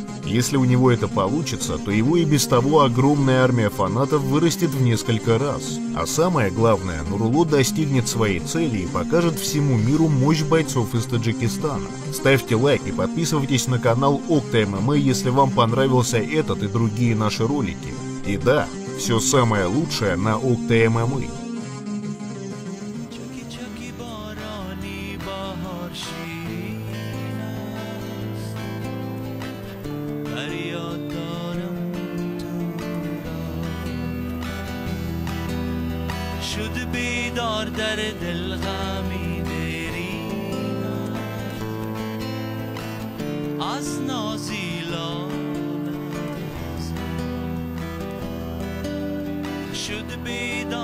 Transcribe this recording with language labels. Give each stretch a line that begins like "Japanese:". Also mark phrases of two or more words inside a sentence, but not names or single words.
Russian: Если у него это получится, то его и без того огромная армия фанатов вырастет в несколько раз. А самое главное, Нурулло достигнет своей цели и покажет всему миру мощь бойцов из Таджикистана. Ставьте лайк и подписывайтесь на канал Okta MMA, если вам понравился этот и другие наши ролики. И да, все самое лучшее на Okta MMA.
Persian: شد بیدار در دل غمی دیرین از نازیلان شد بیدار